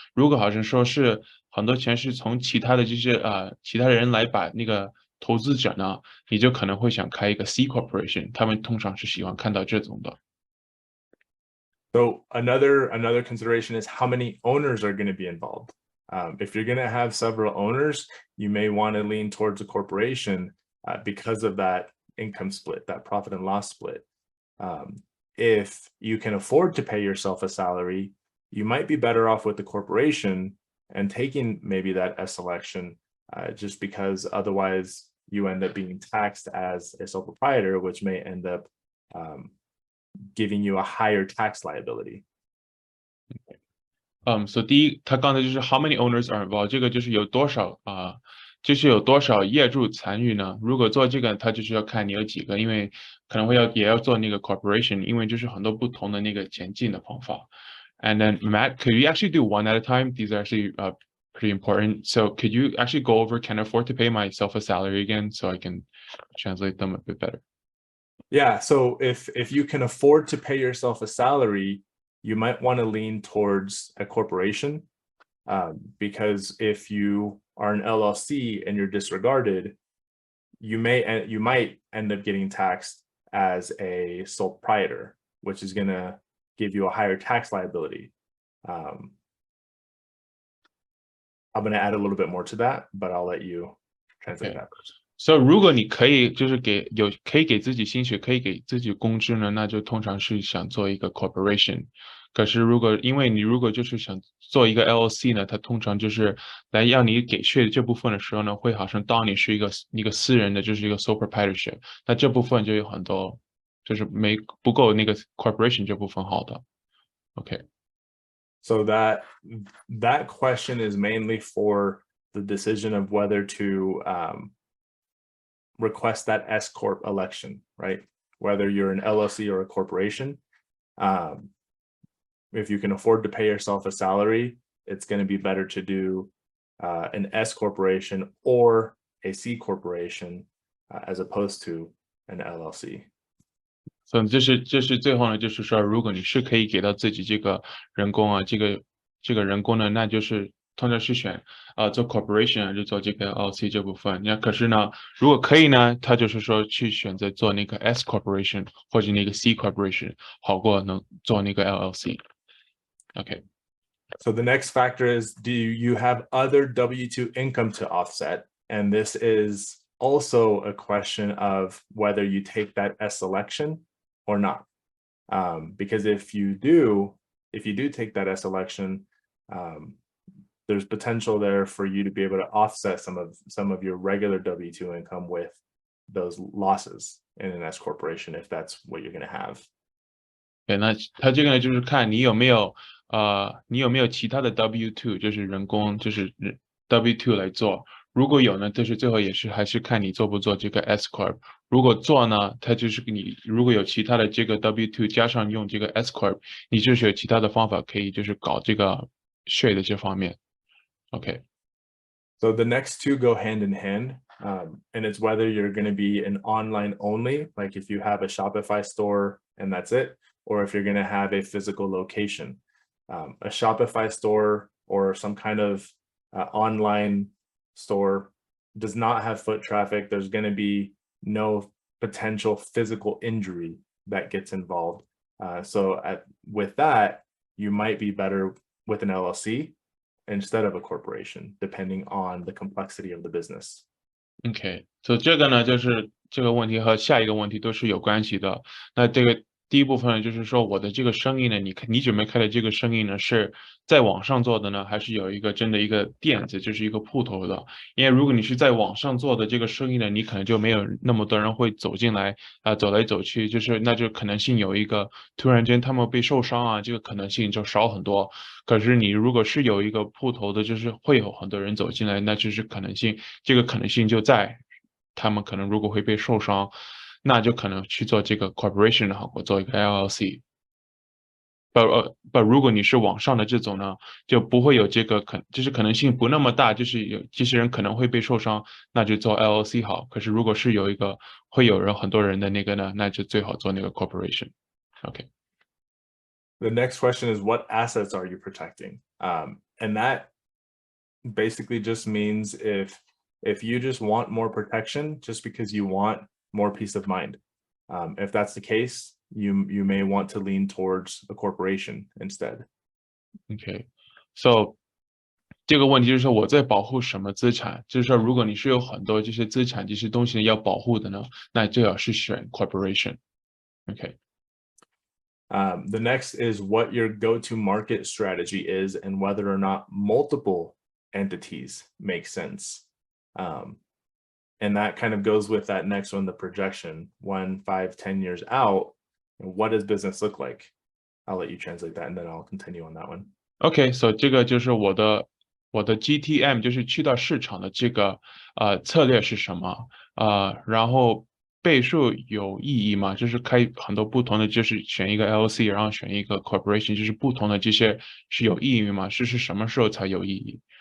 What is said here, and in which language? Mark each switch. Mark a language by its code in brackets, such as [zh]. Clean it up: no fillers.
[zh] 如果好像说是很多钱是从其他的其他人来把那个投资者呢，你就可能会想开一个 C corporation， 他们通常是喜欢看到这种的。 [en] So another consideration is how many owners are going to be involved. If you're going to have several owners, you may want to lean towards a corporation because of that income split, that profit and loss split. If you can afford to pay yourself a salary, you might be better off with the corporation and taking maybe that S election, just because otherwise you end up being taxed as a sole proprietor, which may end up giving you a higher tax liability. [zh] So 第一，他刚才就是 [en] how many owners are involved， [zh] 这个就是有多少业主参与呢？如果做这个，他就是要看你有几个，因为可能也要做那个 corporation， 因为就是很多不同的那个前进的方法。 [en] And then Matt, could you actually do one at a time? These are actually pretty important. So could you actually go over, can I afford to pay myself a salary again so I can translate them a bit better? Yeah, so if you can afford to pay yourself a salary, you might want to lean towards a corporation, because if you are an LLC and you're disregarded, you might end up getting taxed as a sole proprietor, which is going to give you a higher tax liability. I'm going to add a little bit more to that, but I'll let you translate that first. [zh] So 如果你可以就是可以给自己薪水，可以给自己工资呢，那就通常是想做一个 corporation。可是因为你如果就是想做一个 LLC 呢，它通常就是来让你给税的这部分的时候呢，会好像当你是一个私人的，就是一个 sole proprietorship，那这部分就有很多就是不够那个 corporation 这部分好的。 [en] OK。 So that question is mainly for the decision of whether to request that S-Corp election, right? Whether you're an LLC or a corporation. If you can afford to pay yourself a salary, it's going to be better to do an S corporation or a C corporation as opposed to an LLC. [zh] 所以这是最后呢，就是说，如果你是可以给到自己这个人工啊，这个人工呢，那就是通常是选做 corporation 就做这个 LLC 这部分。那可是呢，如果可以呢，他就是说去选择做那个 S corporation 或者那个 C corporation 好过能做那个 LLC。 [en] Okay. So the next factor is, do you have other W-2 income to offset? And this is also a question of whether you take that S election or not. Because if you do take that S election, there's potential there for you to be able to offset some of your regular W-2 income with those losses in an S corporation, if that's what you're going to have. [zh] 对，那他这个呢，就是看你有没有其他的 W2，就是人工，就是 W2 来做。如果有呢，就是最后还是看你做不做这个 S-Corp。如果做呢，它就是你如果有其他的这个 W2 加上用这个 S-Corp， 你就是有其他的方法可以就是搞这个税的这方面。 [en] Okay. So the next two go hand in hand, and it's whether you're going to be an online only, like if you have a Shopify store and that's it, or if you're going to have a physical location. A Shopify store or some kind of online store does not have foot traffic. There's going to be no potential physical injury that gets involved. With that, you might be better with an LLC instead of a corporation, depending on the complexity of the business. Okay. [zh] So 这个呢，就是这个问题和下一个问题都是有关系的。那这个第一部分呢，就是说我的这个生意呢，你准备开的这个生意呢，是在网上做的呢，还是有一个真的一个店子，就是一个铺头的？因为如果你是在网上做的这个生意呢，你可能就没有那么多人会走进来走来走去，那就可能性有一个突然间他们被受伤啊，这个可能性就少很多。可是你如果是有一个铺头的，就是会有很多人走进来，那就是这个可能性就在，他们可能如果会被受伤。那就可能去做这个 corporation 好过做一个 LLC。如果你是网上的这种呢，就不会有这个就是可能性不那么大，就是这些人可能会被受伤，那就做 LLC 好。可是如果是有一个会有很多人的那个呢，那就最好做那个 corporation。 [en] Okay. The next question is, what assets are you protecting? And that basically just means if you just want more protection just because you want more peace of mind. If that's the case, you may want to lean towards a corporation instead. Okay. [zh] So 这个问题就是说我在保护什么资产？就是说如果你是有很多这些资产这些东西要保护的呢，那最好是选 corporation. [en] Okay. The next is what your go-to market strategy is and whether or not multiple entities make sense. And that kind of goes with that next one, the projection, 1, 5, 10 years out. What does business look like? I'll let you translate that and then I'll continue on that one. [zh] Okay, so 这个就是我的 GTM 就是去到市场的这个策略是什么？然后倍数有意义吗？就是开很多不同的，就是选一个 LLC， 然后选一个 corporation， 就是不同的这些是有意义吗？是什么时候才有意义？